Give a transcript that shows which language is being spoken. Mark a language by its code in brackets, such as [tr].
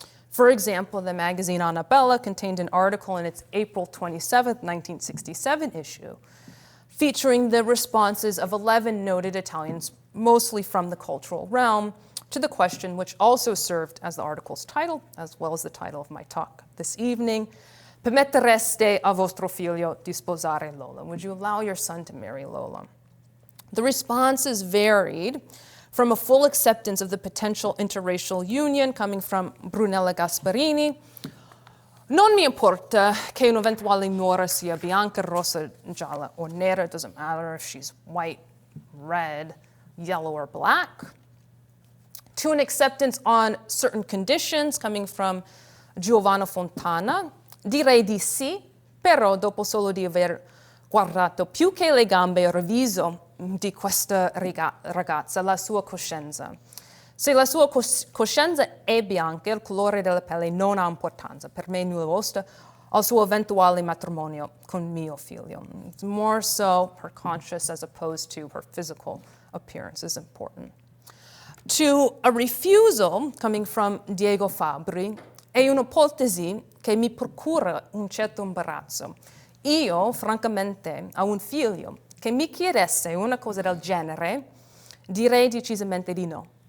[en] For example, the magazine Annabella contained an article in its April 27, 1967 issue, featuring the responses of 11 noted Italians, mostly from the cultural realm, to the question which also served as the article's title, as well as the title of my talk this evening, [it] Permettereste a vostro figlio di sposare Lola? [en] Would you allow your son to marry Lola? The responses varied from a full acceptance of the potential interracial union coming from Brunella Gasparini. [it] Non mi importa che un'eventuale nuora sia bianca, rossa, gialla, or nera. [en] It doesn't matter if she's white, red, yellow, or black. To an acceptance on certain conditions coming from Giovanna Fontana. [it] Direi di sì, però dopo solo di aver guardato più che le gambe e il viso di questa ragazza, la sua coscienza. Se la sua coscienza è bianca, il colore della pelle non ha importanza. Per me nulla osta al suo eventuale matrimonio con mio figlio. [en] It's more so her conscience as opposed to her physical appearance is important. To a refusal coming from Diego Fabri, [it] è un'ipotesi che mi procura un certo imbarazzo. Io, francamente, ho un figlio che mi chiedesse una cosa del genere, direi decisamente di no.